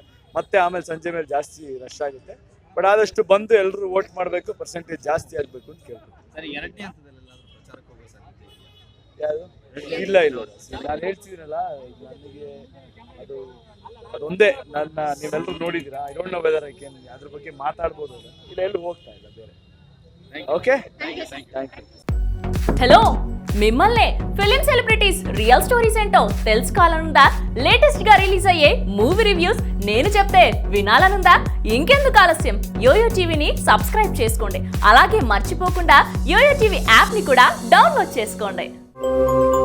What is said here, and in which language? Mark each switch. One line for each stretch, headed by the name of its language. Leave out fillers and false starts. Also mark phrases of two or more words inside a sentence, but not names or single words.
Kannada: ಮತ್ತೆ ಆಮೇಲೆ ಸಂಜೆ ಮೇಲೆ ಜಾಸ್ತಿ ರಶ್ ಆಗುತ್ತೆ. ಬಟ್ ಆದಷ್ಟು ಬಂದು ಎಲ್ಲರೂ ವೋಟ್ ಮಾಡಬೇಕು, ಪರ್ಸೆಂಟೇಜ್ ಜಾಸ್ತಿ ಆಗಬೇಕು ಅಂತ ಕೇಳ್ಬೇಕು. ಯಾವುದು? ಇಲ್ಲ ಇಲ್ಲ, ನಾನು ಹೇಳ್ತಿದ್ದೀನಲ್ಲ, ನನಗೆ ಅದೊಂದೇ. ನೀವೆಲ್ಲರೂ ನೋಡಿದ್ದೀರಾ,
English: I don't know whether I can ಅದ್ರ ಬಗ್ಗೆ ಮಾತಾಡ್ಬೋದು.
Kannada: ಇಲ್ಲ, ಎಲ್ಲೂ ಹೋಗ್ತಾ ಇಲ್ಲ ಬೇರೆ.
English: okay, thank you.
Telugu: హలో, మిమ్మల్నే
English: film celebrities real stories
Telugu: ఏంటో తెలుసుకోవాలనుందా? లేటెస్ట్ గా రిలీజ్ అయ్యే
English: movie reviews
Telugu: నేను చెప్తే వినాలనుందా? ఇంకెందుకు ఆలస్యం, యోయో టీవీని సబ్స్క్రైబ్ చేసుకోండి. అలాగే మర్చిపోకుండా యోయో టీవీ యాప్ ని కూడా డౌన్లోడ్ చేసుకోండి.